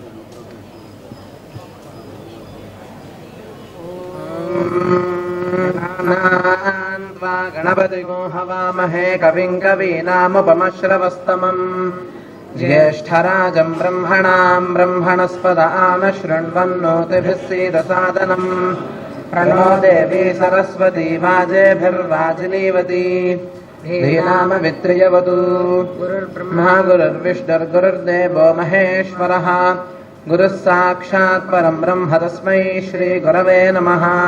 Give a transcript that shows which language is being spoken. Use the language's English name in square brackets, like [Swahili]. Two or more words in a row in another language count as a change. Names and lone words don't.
[Sanskrit] గణపతిగో హవామహే కవిం కవీనాముపమశ్రవస్తమం జ్యేష్ఠరాజం బ్రహ్మణాం బ్రహ్మణస్పద ఆనశృణ్వన్నోతిభిः सीदसादनम् प्रणो देवी सरस्वती वाजेभिर्वाजिनीवती धीनामवित्रियवतु। गुरुर्ब्रह्मा गुरुर्विष्णुर्गुरुर्देवो महेश्वरः गुरुः साक्षात् परं ब्रह्म तस्मै श्रीगुरवे नमः।